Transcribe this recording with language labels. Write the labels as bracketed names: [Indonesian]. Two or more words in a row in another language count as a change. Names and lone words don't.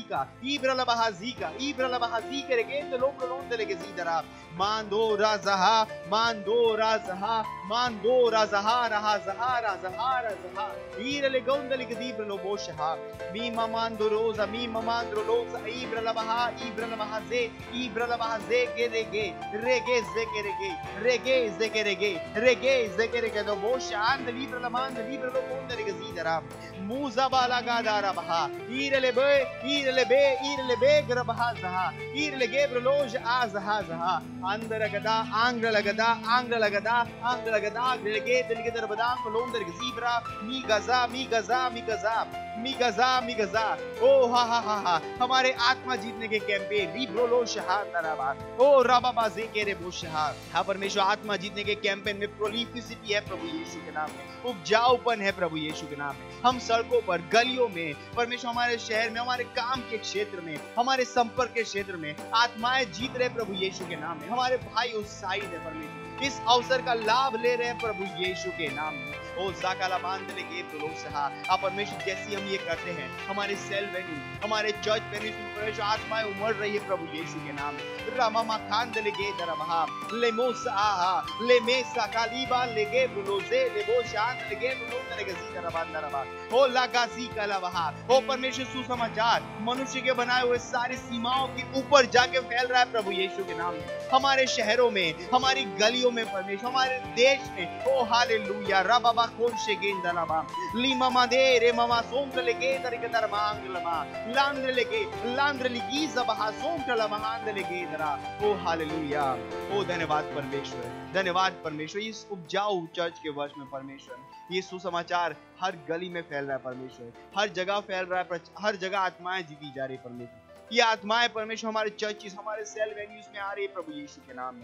[Hindi] जीका रे के दलोंदले के जीदरा मांदो राजहा रहा जहा ईरले गौंदले के दीब्रलो बोशहा मी ममांदो रोजा इब्रलबहा जे के रेगे zekerege do boshan de libra la man de libra lo ponde de gazidara muza bala gadara baha irele be grabaha zaha irele gebro loj azha andara gada angra lagada grege de gedar badam londe de gazibra mi gaza ओ हा हमारे आत्मा जीतने के कैंपेन रिब्रोलो शहादराबा ओ राबाबा जेकेरे बोशहा। हाँ परमेश्वर, आत्मा जीतने के कैंपेन में प्रोलिफिसिटी है प्रभु यीशु के नाम में, उपजाऊपन है प्रभु यीशु के नाम में। हम सड़कों पर, गलियों में परमेश्वर, हमारे शहर में, हमारे काम के क्षेत्र में, हमारे संपर्क के क्षेत्र में आत्माएं जीत रहे प्रभु यीशु के नाम में। हमारे भाई उत्साहित है परमेश्वर, इस अवसर का लाभ ले रहे हैं प्रभु यीशु के नाम में। ओ जाकाला बांधले के प्रोलोसहा। आप परमेश्वर, जैसे हम ये करते हैं हमारे [English] cell venue, [Hindi] हमारे [English] church venue [Hindi] में परमेश्वर आत्माएं उमड़ रही है प्रभु यीशु के नाम में। रामा खांदले के दरमहा लेमोसा लेमेसा कालीबा लेगे प्रोलोजे लेबो शांत लेगे प्रोलोज लेगे सीता रबांदरबा ओ लगासी कलावहा। ओ परमेश्वर, सुसमाचार मनुष्य के बनाए हुए सारी सीमाओं के ऊपर जाके फैल रहा है प्रभु यीशु के नाम में। हमारे शहरों में, हमारी गलियों में परमेश्वर, हमारे देश में। ओ हालेलुया रबाबा कोशे गेंदलाबा लीमामा दे रे मामा सोंगले के दरके दरमांगलमा लांद्रले के लांद्रली की जबहा सोंगला महांदले के दरा। ओ हालेलुया, ओ धन्यवाद परमेश्वर, धन्यवाद परमेश्वर। इस उपजाऊ चर्च के वर्ष में परमेश्वर, ये सुसमाचार हर गली में फैल रहा है परमेश्वर, हर जगह फैल रहा है, हर जगह आत्माएं जीती जा रही है परमेश्वर। ये आत्माएं परमेश्वर हमारे चर्चेस, हमारे [English] cell venues [Hindi] में आ रही है प्रभु यीशु के नाम में।